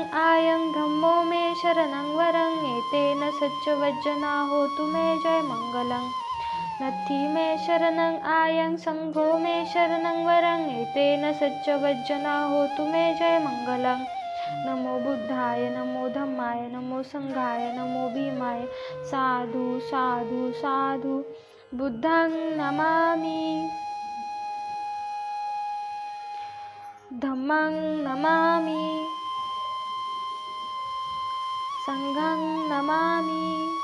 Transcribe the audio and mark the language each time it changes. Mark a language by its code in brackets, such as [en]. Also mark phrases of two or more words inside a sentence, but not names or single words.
[pi] आयं धम्मो मे शरणं वरं एतेन सच्चवज्जना होतु मे जय मंगलं नत्थि मे शरणं आयं संघो मे शरणं वरं एतेन सच्चवज्जना होतु मे जय मंगलं नमो बुद्धाय नमो धम्माय नमो संघाय नमो भीमाय साधु साधु साधु बुद्धं नमामि धम्मं नमामि संघं नमामि